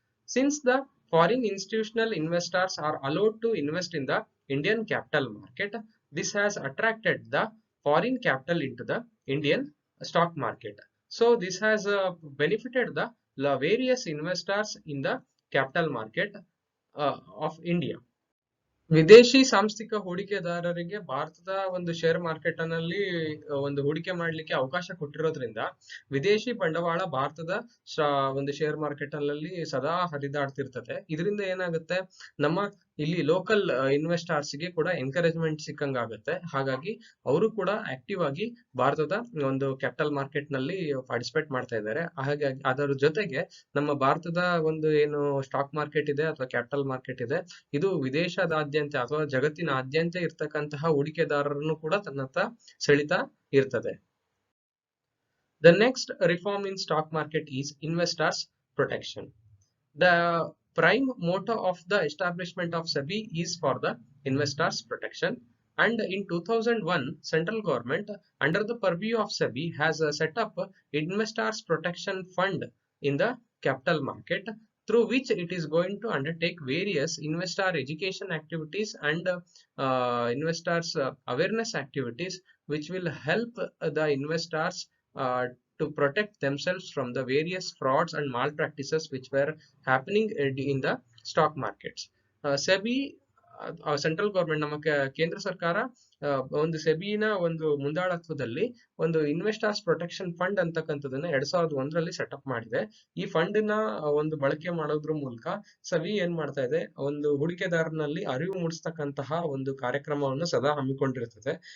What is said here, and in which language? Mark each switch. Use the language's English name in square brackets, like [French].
[English] Since the foreign institutional investors are allowed to invest in the Indian capital market, this has attracted the foreign capital into the Indian stock market. So this has benefited the various investors in the capital market of India. [Kannada] ವಿದೇಶಿ ಸಾಂಸ್ಥಿಕ ಹೂಡಿಕೆದಾರರಿಗೆ ಭಾರತದ ಒಂದು share market ನಲ್ಲಿ ಒಂದು ಹೂಡಿಕೆ ಮಾಡ್ಲಿಕ್ಕೆ ಅವಕಾಶ ಕೊಟ್ಟಿರೋದ್ರಿಂದ ವಿದೇಶಿ ಬಂಡವಾಳ ಭಾರತದ ಒಂದು ಶೇರ್ ಮಾರ್ಕೆಟ್ ನಲ್ಲಿ ಸದಾ ಹರಿದಾಡ್ತಿರ್ತದೆ. ಇದರಿಂದ ಏನಾಗುತ್ತೆ, ನಮ್ಮ ಇಲ್ಲಿ ಲೋಕಲ್ ಇನ್ವೆಸ್ಟರ್ಸ್ ಗೆ ಕೂಡ ಎನ್ಕರೇಜ್ಮೆಂಟ್ ಸಿಕ್ಕಂಗಾಗುತ್ತೆ. ಹಾಗಾಗಿ ಅವರು ಕೂಡ ಆಕ್ಟಿವ್ ಆಗಿ ಭಾರತದ ಒಂದು ಕ್ಯಾಪಿಟಲ್ ಮಾರ್ಕೆಟ್ ನಲ್ಲಿ ಪಾರ್ಟಿಸಿಪೇಟ್ ಮಾಡ್ತಾ ಇದ್ದಾರೆ. ಹಾಗಾಗಿ ಅದರ ಜೊತೆಗೆ ನಮ್ಮ ಭಾರತದ ಒಂದು ಏನು ಸ್ಟಾಕ್ ಮಾರ್ಕೆಟ್ ಇದೆ ಅಥವಾ ಕ್ಯಾಪಿಟಲ್ ಮಾರ್ಕೆಟ್ ಇದೆ, ಇದು ವಿದೇಶದಾದ್ಯಂತ ಅಥವಾ ಜಗತ್ತಿನಾದ್ಯಂತ ಇರ್ತಕ್ಕಂತಹ ಹೂಡಿಕೆದಾರರನ್ನು ಕೂಡ ತನ್ನತ್ತ ಸೆಳಿತಾ ಇರ್ತದೆ. [English] The next reform in stock market is investors protection. The prime motto of the establishment of SEBI is for the investors protection, and in 2001 central government under the purview of SEBI has set up investors protection fund in the capital market, through which it is going to undertake various investor education activities and investors awareness activities, which will help the investors to protect themselves from the various frauds and malpractices which were happening in the stock markets. [Kannada] SEBI central government ನಮ್ಮ ಕೇಂದ್ರ ಸರ್ಕಾರ ಒಂದು ಸೆಬಿನ ಒಂದು ಮುಂದಾಳತ್ವದಲ್ಲಿ ಒಂದು investors protection fund ಅಂತಕ್ಕಂಥದನ್ನ 2001ರಲ್ಲಿ setup ಮಾಡಿದೆ. ಈ fund ನ ಒಂದು ಬಳಕೆ ಮಾಡೋದ್ರ ಮೂಲಕ ಸೆಬಿ ಏನ್ ಮಾಡ್ತಾ ಇದೆ, ಒಂದು ಹೂಡಿಕೆದಾರನಲ್ಲಿ ಅರಿವು ಮೂಡಿಸ್ತಕ್ಕಂತಹ ಒಂದು ಕಾರ್ಯಕ್ರಮವನ್ನು ಸದಾ ಹಮ್ಮಿಕೊಂಡಿರ್ತದೆ.